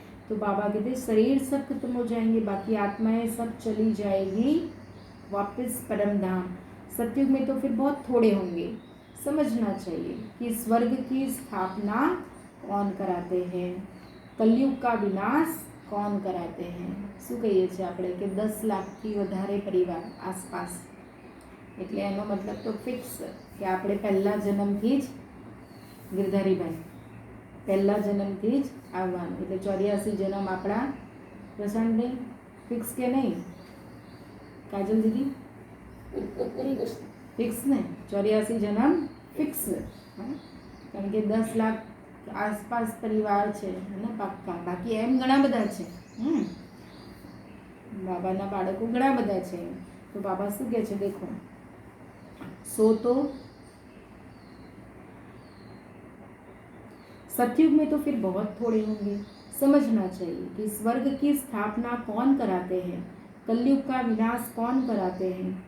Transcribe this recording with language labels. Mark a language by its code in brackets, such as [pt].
[hi] तो बाबा कहते शरीर सब खत्म हो जाएंगे, बाकी आत्माएं सब चली जाएगी वापस परम धाम। सतयुग में तो फिर बहुत थोड़े होंगे। समझना चाहिए कि स्वर्ग की स्थापना कौन कराते हैं, कलयुग का विनाश कौन कराते हैं। [gu] શું કહીએ છીએ આપણે કે 10 લાખથી વધારે પરિવાર આસપાસ, એટલે એનો મતલબ તો ફિક્સ કે આપણે પહેલા જન્મથી જ ગિરધારીભાઈ પહેલા જન્મથી જ આવવાનું, એટલે 84 જન્મ આપણા પ્રશાંતભાઈ ફિક્સ કે નહીં? કાજલ દીદી ફિક્સ ને? 84 જન્મ ફિક્સ, કારણ કે 10 લાખ આસપાસ પરિવાર છે ને પાક્કા, બાકી એમ ઘણા બધા છે। બાબાના બાળકો ઘણા બધા છે। તો બાબા શું કહે છે [hi] देखो, सो तो सतयुग में तो फिर बहुत थोड़े होंगे। समझना चाहिए कि स्वर्ग की स्थापना कौन कराते हैं, कलयुग का विनाश कौन कराते हैं।